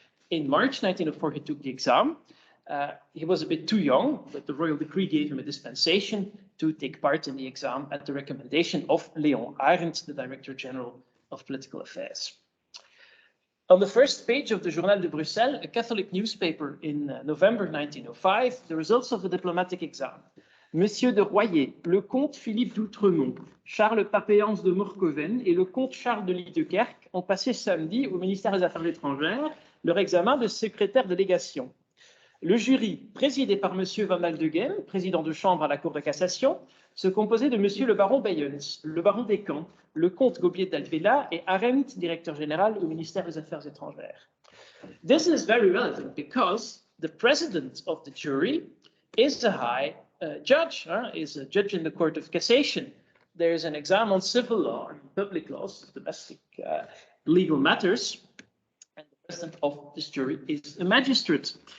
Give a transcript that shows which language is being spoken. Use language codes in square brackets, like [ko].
[en] In March 1904, he took the exam. He was a bit too young, but the royal decree gave him a dispensation to take part in the exam at the recommendation of Léon Arendt, the Director General of Political Affairs. On the first page of the Journal de Bruxelles, a Catholic newspaper in November 1905, the results of the diplomatic exam. [fr] Monsieur de Royer, le comte Philippe d'Outremont, Charles Papéance de Morcoven et le comte Charles de Liedekerk ont passé samedi au ministère des Affaires étrangères leur examen de secrétaire de légation. Le jury, présidé par monsieur Van Aldegem, président de chambre à la Cour de cassation, se composait de monsieur le baron Beyens, le baron Descamps, le comte Gobier d'Alvela et Arendt, directeur général au ministère des Affaires étrangères. [en] This is very relevant because the president of the jury is a high judge, is a judge in the Court of Cassation. There is an exam on civil law and public laws, domestic legal matters, and the president of this jury is a magistrate.